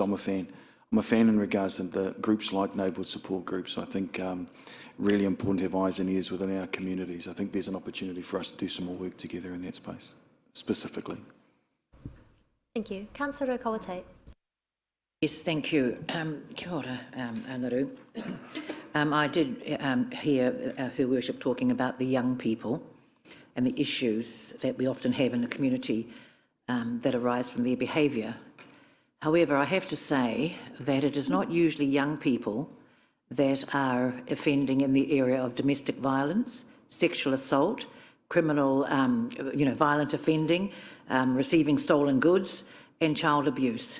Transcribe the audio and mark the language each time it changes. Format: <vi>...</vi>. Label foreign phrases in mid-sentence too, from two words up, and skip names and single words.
<en>I'm a fan in regards to the groups like neighbourhood support groups. I think really important to have eyes and ears within our communities. I think there's an opportunity for us to do some more work together in that space, specifically. Thank you. Councillor Kawate. Yes, thank you.</en> <mi>Kia ora, Anaru.</mi> <en>I did hear Her Worship talking about the young people and the issues that we often have in the community that arise from their behaviour. However, I have to say that it is not usually young people that are offending in the area of domestic violence, sexual assault, criminal, violent offending, receiving stolen goods, and child abuse.</en>